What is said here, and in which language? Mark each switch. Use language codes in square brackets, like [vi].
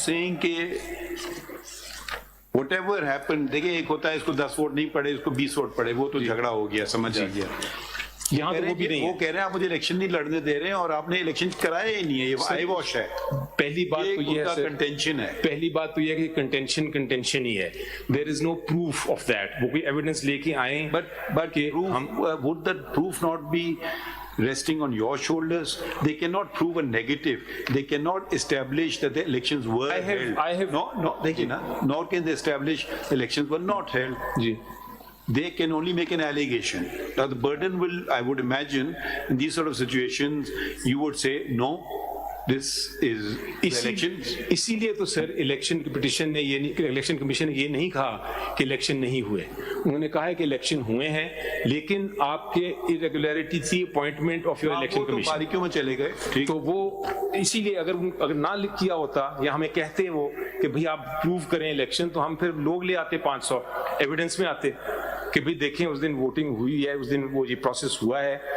[en] seeing [ur] کہ [en] whatever happen, [ur] دیکھیں ایک ہوتا ہے اس کو 10 ووٹ نہیں پڑے, اس کو 20 ووٹ پڑے, وہ تو جھگڑا ہو گیا, سمجھ آ گیا. یہاں تو وہ بھی نہیں, وہ کہہ رہے ہیں آپ مجھے الیکشن نہیں لڑنے دے رہے ہیں اور آپ نے الیکشن کرایا ہی نہیں ہے, یہ آئی واش ہے. پہلی بات تو یہ ہے کنٹینشن ہے, پہلی بات تو یہ ہے کہ کنٹینشن ہی ہے. [en] There is no proof of that. [ur] وہ کوئی ایویڈنس لے کے آئیں, [en] but would that proof not be resting on your shoulders? They cannot prove a negative. They cannot establish that the elections were held. No, they cannot. Nor can they establish elections were not held. [ur] جی. [en] They can only make an allegation. Now the burden will, I would imagine, in these sort of situations, you would say, no, this is the elections. [ur] اسی لیے تو سر election petition نے election commission نے یہ نہیں کہا کہ election نہیں ہوئے. انہوں نے کہا ہے کہ الیکشن ہوئے ہیں, لیکن آپ کے irregularity تھی [en] appointment of your election commission, [ur] باریکیوں میں چلے گئے. تو وہ اسی لیے اگر نہ کیا ہوتا یا ہمیں کہتے وہ کہ بھئی آپ پروو کریں الیکشن, تو ہم پھر لوگ لے آتے 500 ایویڈنس میں آتے کہ بھئی دیکھیں اس دن ووٹنگ ہوئی ہے, اس دن وہ یہ پروسیس ہوا ہے.